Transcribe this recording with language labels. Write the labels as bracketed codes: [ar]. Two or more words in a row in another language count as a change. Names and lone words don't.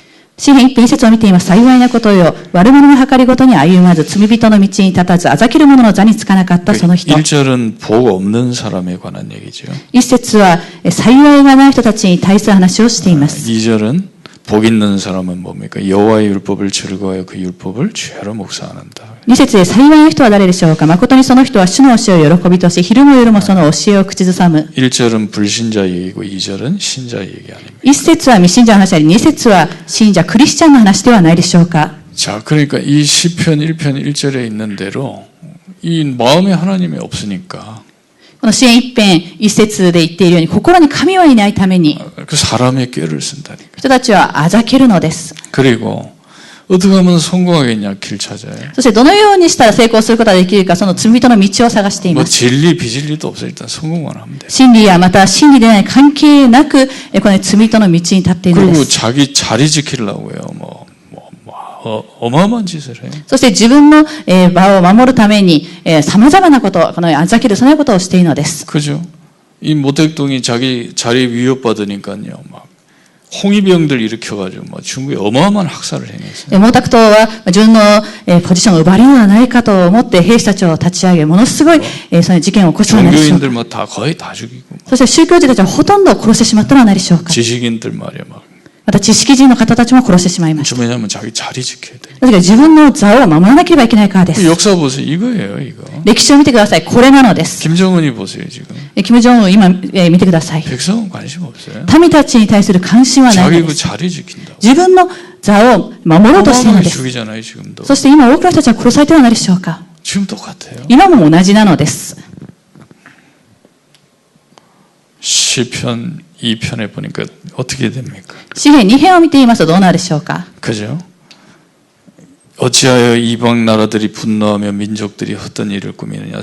[ja] 詩編一編一節を見ています。幸いなことよ。悪者の計りごとに歩まず、罪人の道に立たず、あざける者の座につかなかったその人。 [ko] 1절은 복 없는 사람에 관한 얘기죠. [ja] 一節は幸いがない人たちに対する話をしています。 [ko] 2절은 복 있는 사람은 뭡니까? 여호와의 율법을 즐거워하여 그 율법을 죄로 묵상한다. [ja] 二節で幸いな人は誰でしょうか。誠にその人は主の教えを喜びとし、昼も夜もその教えを口ずさむ。 [ko] 1절은 불신자 얘기고 2절은 신자 얘기 아닙니까? [ja] 一節は未信者の話であり、二節は信者クリスチャンの話ではないでしょうか。 [ko] 자, 그러니까 이 시편 1편 1절에 있는 대로 이 마음에 하나님이 없으니까 [ja] この詩編一編一節で言っているように、心に神はいないために [ko] 그 사람의 꾀를 쓴다니까. [ja] 人たちはあざけるのです。 [ko] 그리고 어떻게 하면 성공하겠냐 길 찾아요. [ja] そしてどのようにしたら成功することができるか、その罪人の道を探してい [ko] 뭐 [ja] ます。 [ko] 진리 비진리도 없어 일단 성공만 하면 돼. [ja] 真理やまた真理でない関係なく、この罪人の道に立っているので [ko] 그리고 [ja] す。 [ko] 자기 자리 지키려고요. 어마어마한 짓을 해요. [ja] そして自分の場を守るために様々なこと、このあざけるそのようなことをしているのです。 [ko] 그죠? 이 모택동이 자기 자리 위협받으니까요. 막 홍위병들 일으켜가지고 막 중국에 어마어마한 학살을 행했어요. [ja] 毛沢東は自分のポジションを奪われるのではないかと思って兵士たちを立ち上げ、ものすごいその事件を起こしたのではないでしょうか。 [ko] 종교인들 막 거의 다 죽이고. [ja] そして宗教人たちはほとんど殺してしまったのではないでしょうか。 [ko] 지식인들 말이야 막. [ja] また知識人の方たちも殺してしまいました。 [ko] 왜냐하면 자기 자리 지켜야 돼. [ja] なぜか自分の座を守らなければいけないからです。 [ko] 역사 보세요. 이거예요, 이거. [ja] 歴史を見てください。これなのです。 [ko] 김정은이 보세요, 지금. [ja] 金正恩今、見てください。 [ko] 백성은 관심 없어요. [ja] 民たちに対する関心はない [ko] 자기 [ja] の [ko] 그 [ja] です。 [ko] 자리 지킨다고. [ja] 自分の座を守ろうとしているの [ko] 어마어마하게 [ja] です。 [ko] 죽이잖아요, 지금도. [ja] そして今多くの人たちは殺されてはないでしょうか。 [ko] 지금 똑같아요. [ja] 今も同じなのです。 [ko] 시편 2편에 보니까 어떻게 됩니까? [ja] 詩編2編を見ていますとどうなるでしょうか。 [ko] 그죠? 어찌하여 이방 나라들이 분노하며 민족들이 헛된 일을 꾸미느냐?